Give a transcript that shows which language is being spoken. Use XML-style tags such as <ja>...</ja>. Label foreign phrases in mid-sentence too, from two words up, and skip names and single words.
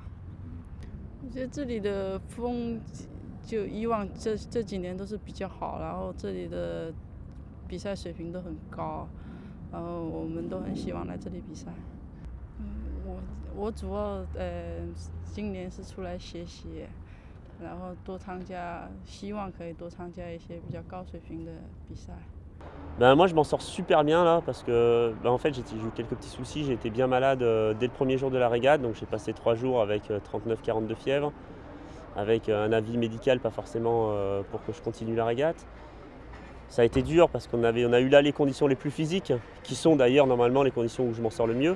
<zh>我觉得这里的风就以往这几年都是比较好，然后这里的比赛水平都很高，然后我们都很希望来这里比赛。我主要今年是出来学习，然后多参加，希望可以多参加一些比较高水平的比赛。</zh> <fr>Moi je m'en sors super bien là parce que en fait j'ai eu quelques petits soucis, j'ai été bien malade dès le premier jour de la régate, donc j'ai passé 3 jours avec 39-40 de fièvre, avec un avis médical pas forcément pour que je continue la régate. Ça a été dur parce on a eu là les conditions les plus physiques, qui sont d'ailleurs normalement les conditions où je m'en sors le mieux.</fr>